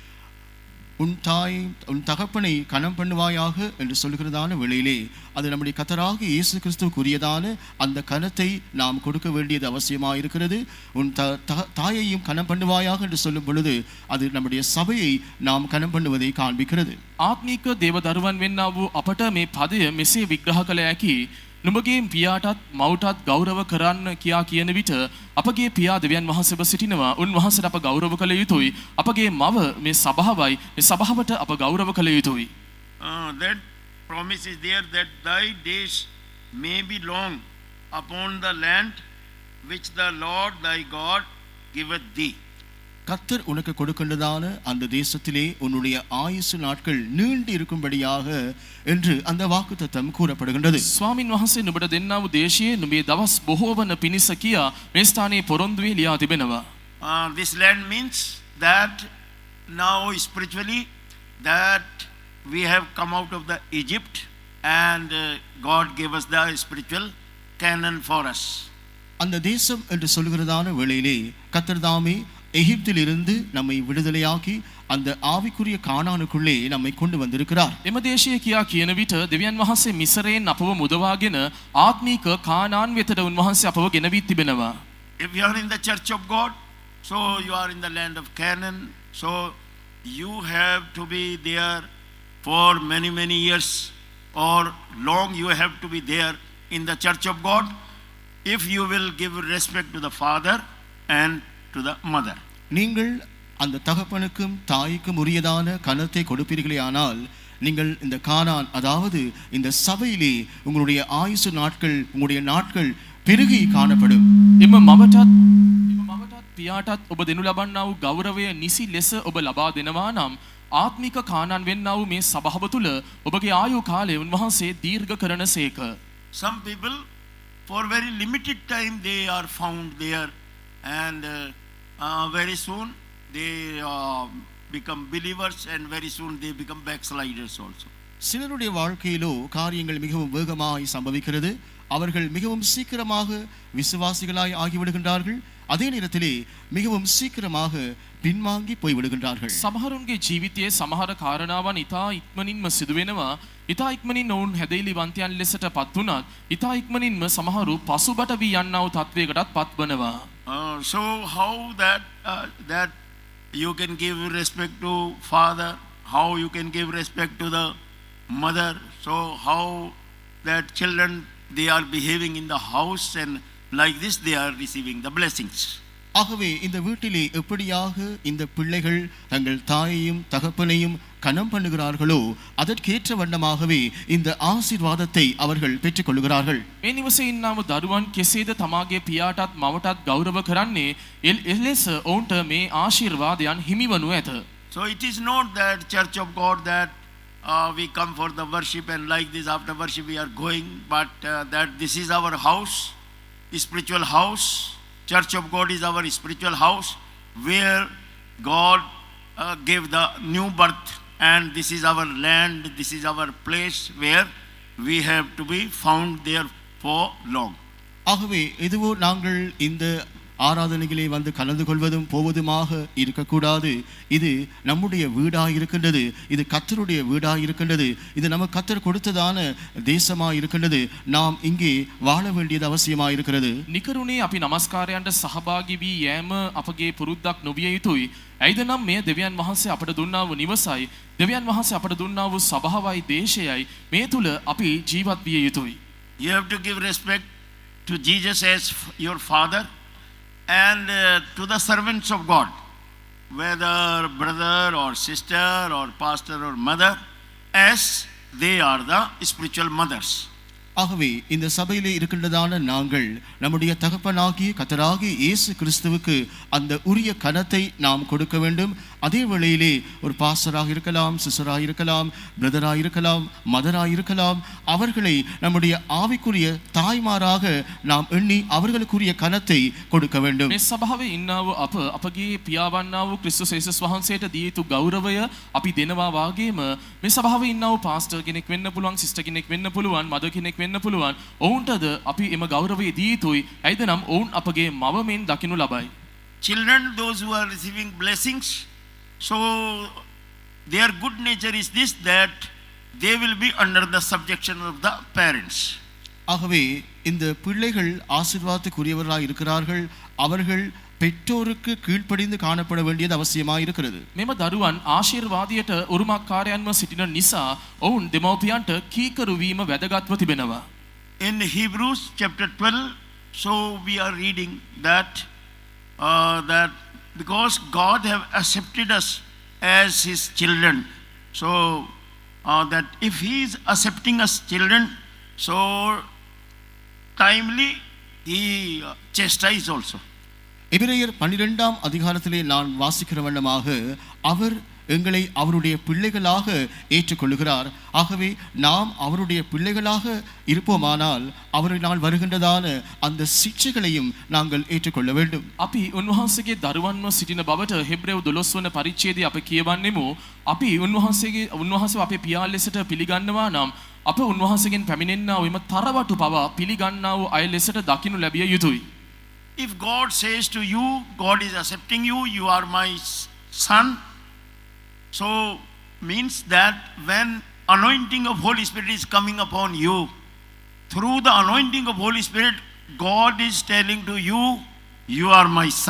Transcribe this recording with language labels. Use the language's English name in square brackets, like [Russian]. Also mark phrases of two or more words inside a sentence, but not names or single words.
[Tamil] உன் தகப்பனை கனம் பண்ணுவாயாக என்று சொல்கிறதான வேளையிலே அது நம்முடைய கர்த்தராகிய இயேசு கிறிஸ்துவுக்குரியதான அந்த கனத்தை நாம் கொடுக்க வேண்டியது அவசியமாயிருக்கிறது. உன் தாயையும் கனம் பண்ணுவாயாக என்று சொல்லும் பொழுது அது நம்முடைய சபையை நாம் கனம் பண்ணுவதை காண்பிக்கிறது. [Sinhala] ආත්මික දේවදරුවන් වෙන්නා වූ අපට මේ පදය මෙසේ විග්‍රහ කළ හැකි. නුඹගේ පියාටත් මවටත් ගෞරව කරන්න කියා කියන විට අපගේ පියා දෙවියන් වහන්සේව සිටිනවා. උන්වහන්සේට අප ගෞරව කළ යුතුයි. අපගේ මව මේ සභාවයි. මේ සභාවට අප ගෞරව කළ යුතුයි. [English] That promise is there that thy days may be long upon the land which the Lord thy God giveth thee. [Tamil] கர்த்தர் உனக்கு கொடுக்கின்றதான அந்த தேசத்திலே உன்னுடைய ஆயுசு நாட்கள் நீண்டு இருக்கும்படியாக என்று அந்த வாக்குத்தத்தம் கூறப்படுகின்றது. [Sinhala] ස්වාමින් වහන්සේ නුඹට දෙන්නා වූ දේශයේ නුඹේ දවස් බොහෝ වන පිණිස කියා මේ ස්ථානයේ පොරොන්දුවේ ලියා තිබෙනවා. [English] This land means that now spiritually that we have come out of the Egypt, and God gave us the spiritual Canaan for us. [Tamil] அந்த தேசம் என்று சொல்கிறதான வேளையிலே கர்த்தர் தாமே எகிப்திலிருந்து நம்மை விடுதலையாக்கி அந்த ஆவிக்குரிய கானானுக்குள்ளே நம்மை கொண்டு வந்திருக்கிறார். [Sinhala] එම දේශය කියා කියන විට දෙවියන් වහන්සේ මිසරයෙන් අපව මුදවාගෙන ආත්මීක කානාන් වෙතට උන්වහන්සේ අපව ගෙනවී තිබෙනවා. [English] If you are in the church of God, so you are in the land of Canaan, so you have to be there for many years, or long you have to be there in the church of God, if you will give respect to the father and to the mother. [Tamil] நீங்கள் அந்த தகப்பனுக்கும் தாய்க்கும் உரியதான கனத்தை கொடுப்பீர்களே ஆனால் நீங்கள் இந்த கானான் அதாவது இந்த சபையிலே உங்களுடைய ஆயுசு நாட்கள் உங்களுடைய நாட்கள் பெருகி காணப்படும். [Sinhala] එම මවටත් පියාටත් ඔබ දෙනු ලබන්නා වූ ගෞරවය නිසි ලෙස ඔබ ලබා දෙනවා නම් ආත්මික කානාන් වෙන්නා වූ මේ සභාව තුළ ඔබගේ ආයු කාලය උන්වහන්සේ දීර්ඝ කරනසේක. [English] Some people for very limited time they are found there, and very soon they become believers, and very soon they become backsliders also. [Tamil] சிலருடைய வாழ்க்கையிலோ காரியங்கள் மிகவும் வேகமாய் சம்பவிக்கிறது. அவர்கள் மிகவும் சீக்கிரமாக விசுவாசிகளாய் ஆகிவிடுகின்றார்கள். அதே நேரத்திலே மிகவும் சீக்கிரமாக பின்வாங்கி போய்விடுகின்றார்கள். [Sinhala] සමහරුන්ගේ ජීවිතයේ සමහර කාරණාවන් ඉතා ඉක්මනින්ම සිදු වෙනවා. ඉතා ඉක්මනින් ඔවුන් හැදෙලිවන්තයන් ලෙසට පත් වුණත් ඉතා ඉක්මනින්ම සමහරු පසුබට වී යන්නා වූ තත්වයකටත් පත් වෙනවා. [English] So how that you can give respect to father, how you can give respect to the mother, so how that children they are behaving in the house, and like this they are receiving the blessings. [Tamil] ஆகவே இந்த வீட்டிலே எப்படியாக இந்த பிள்ளைகள் தங்கள் தாயையும் தகப்பனையும் கனம் பண்ணுகிறார்களோ அதற்கேற்ற வண்ணமாகவே இந்த ஆசீர்வாதத்தை அவர்கள் பெற்றுக்கொள்கிறார்கள். [Sinhala] මේ නිවසේ ඉන්නා වූ දරුවන් කෙසේද තමාගේ පියාටත් මවටත් ගෞරව කරන්නේ එලෙස ඔවුන්ට මේ ආශිර්වාදයන් හිමිවනු ඇත. [English] So it is not that church of God that we come for the worship and like this after worship we are going, but that this is our house, spiritual house. Church of God is our spiritual house where God gave the new birth, and this is our land, this is our place where we have to be found there for long. [Tamil] ஆகவே இதுவோ நாங்கள் இந்த ஆராதனைகளை வந்து கலந்து கொள்வதும் போவதுமாக இருக்கக்கூடாது. இது நம்முடைய வீடாயிருக்கின்றது. இது கர்த்தருடைய வீடாயிருக்கின்றது. இது நம்ம கர்த்தர் கொடுத்ததான தேசமாயிருக்கின்றது. நாம் இங்கே வாழ வேண்டியது அவசியமாயிருக்கிறது. [Sinhala] නිකරුණේ අපි නමස්කාරයන්ට සහභාගී වී යෑම අපගේ පුරුද්දක් නොවිය යුතුයි. ඇයිද නම් මෙය දෙවියන් වහන්සේ අපට දුන්නා වූ නිවසයි. දෙවියන් වහන්සේ අපට දුන්නා වූ සභාවයි දේශයයි. මේ තුල අපි ජීවත් විය යුතුයි. [English] You have to give respect to Jesus as your father, and to the servants of God, whether brother or sister or pastor or mother, as they are the spiritual mothers. [Tamil] ஆகவே இந்த சபையிலே இருக்கின்றதான நாங்கள் நம்முடைய தகப்பனாகிய கர்த்தராகிய இயேசு கிறிஸ்துவுக்கு அந்த உரிய கனத்தை நாம் கொடுக்க வேண்டும். அதே வேளையிலே ஒரு பாஸ்டராக இருக்கலாம், சிஸ்டராக இருக்கலாம், பிரதராக இருக்கலாம், மதராக இருக்கலாம், அவர்களை நம்முடைய ஆவிக்குரிய தாய்மாராக நாம் எண்ணி அவர்களுக்குரிய கனத்தை கொடுக்க வேண்டும். [Sinhala] මේ සභාවේ ඉන්නා වූ අපගේ පියාවන්නා වූ ක්‍රිස්තුස් යේසුස් වහන්සේට දී යුතු ගෞරවය අපි දෙනවා වාගේම මේ සභාවේ ඉන්නා වූ පාස්ටර් කෙනෙක් වෙන්න පුළුවන්, සිස්ටර් කෙනෙක් වෙන්න පුළුවන්, මදර් කෙනෙක් වෙන්න පුළුවන්. ඔවුන්ටද අපි එම ගෞරවය දී යුතුයි. ඇයිද නම් ඔවුන් අපගේ මව මෙන් දකිනු ලබයි. [English] Children, those who are receiving blessings, so their good nature is this, that they will be under the subjection of the parents. [Tamil] ஆகவே இந்த பிள்ளைகள் ஆசீர்வாதத்துக்குரியவர்களாக இருக்கிறார்கள். அவர்கள் பெற்றோருக்கு கீழ்ப்படிந்து காணப்பட வேண்டியது அவசியமாக இருக்கிறது. [Sinhala] මෙම දරුවන් ආශිර්වාදයට උරුමකාරයන්ව සිටින නිසා ඔවුන් දෙමව්පියන්ට කීකරු වීම වැදගත්ව තිබෙනවා. [English] In Hebrews chapter 12, so we are reading that that because God have accepted us as his children, so that if he is accepting us children, so timely he chastise also. [Tamil] எபிரேயர் 12ஆம் அதிகாரத்திலே நான் வாசிக்கிற வண்ணமாக அவர் எங்களை அவருடைய பிள்ளைகளாக ஏற்றுக்கொள்ளுகிறார். ஆகவே நாம் அவருடைய பிள்ளைகளாக இருப்போமானால் அவரினால் வருகின்றதான அந்த சிக்ஷைகளையும் நாங்கள் ஏற்றுக்கொள்ள வேண்டும். [Sinhala] අපි උන්වහන්සේගේ දරුවන්ව සිටින බවට හෙබ්‍රේව 12 වන පරිච්ඡේදයේ අපි කියවන්නෙමු. අපි උන්වහන්සේව අපේ පියා ලෙසට පිළිගන්නවා නම් අප උන්වහන්සේගෙන් පැමිණෙන්නා වූ එම තරවටු පවා පිළිගන්නා වූ අය ලෙසට දකිනු ලැබිය යුතුයි. [English] If God says to you, God is accepting you, you are my son, so means that when anointing of Holy Spirit is coming upon you, through the anointing of Holy Spirit, God is telling to you, you are my son.